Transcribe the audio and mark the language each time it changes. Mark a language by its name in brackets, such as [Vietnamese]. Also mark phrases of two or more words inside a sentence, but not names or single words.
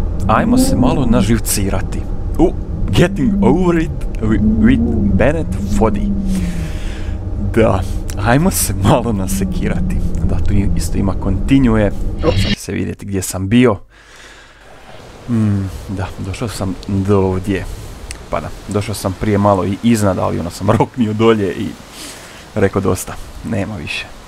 [Croatian] ajmo se malo naživcirati. Getting over it with Bennett Foddy. Da, ajmo se malo nasekirati. Da, tu isto ima continue. Sad se vidjeti gdje sam bio. Da, došao sam do ovdje. Pa da, došao sam prije malo i iznad, ali ono sam roknio dolje i rekao dosta, nema više.